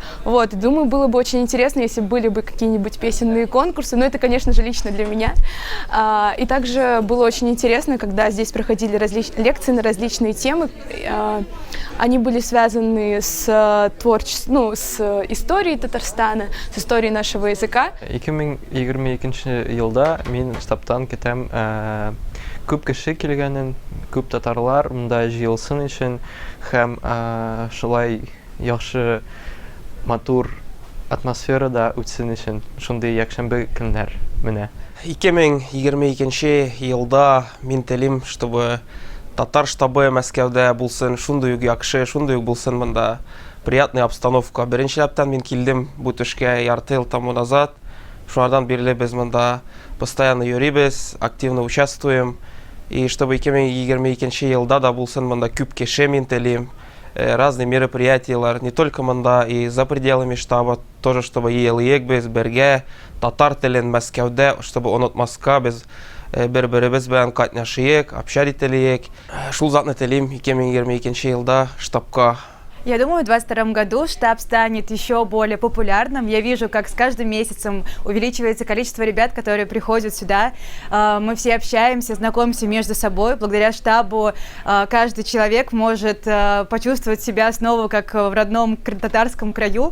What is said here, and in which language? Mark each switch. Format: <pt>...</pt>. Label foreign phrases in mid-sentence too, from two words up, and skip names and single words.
<ru>Вот, и думаю, было бы очень интересно, если были бы какие-нибудь песенные конкурсы, но это, конечно же, лично для меня. И также было очень интересно, когда здесь проходили лекции на различные темы. Они были связаны с творчеством, ну, с историей Татарстана, с историей нашего языка.</ru> <tt>2022 елда мен штабтан кетем. Күп кеше килгәнен, күп татарлар монда җыелсын өчен һәм шулай яхшы матур атмосферада үтсен өчен шундый якшәмбе көннәр менә. 2022 елда мин телим, чтобы татар штабы Мәскәүдә булсын, шундый ук яхшы, шундый ук булсын монда</tt> <ru>приятная обстановка.</ru> <tt>Беренчеләптән мин килдем бу төшкә ярты ел</tt> <ru>тому назад.</ru> <tt>Шулардан бирле без монда постоянно йөрибез,</tt> <ru>активно участвуем.</ru> <tt>И чтобы 2022 елда да булсын монда күп кеше мин телим,</tt> <ru>разные мероприятия, не только</ru> <tt>монда,</tt> <ru>и за пределами штаба, тоже чтобы</ru> <tt>ел-ек без бергә, татар телен Мәскәүдә, чтобы онытмаска без бер-беребез белән катнашыйк, общар ителик. Шул затны телим 2022 елда штабка.</tt> <ru>Я думаю, в 2022 году штаб станет еще более популярным. Я вижу, как с каждым месяцем увеличивается количество ребят, которые приходят сюда. Мы все общаемся, знакомимся между собой. Благодаря штабу каждый человек может почувствовать себя снова как в родном татарском краю.</ru>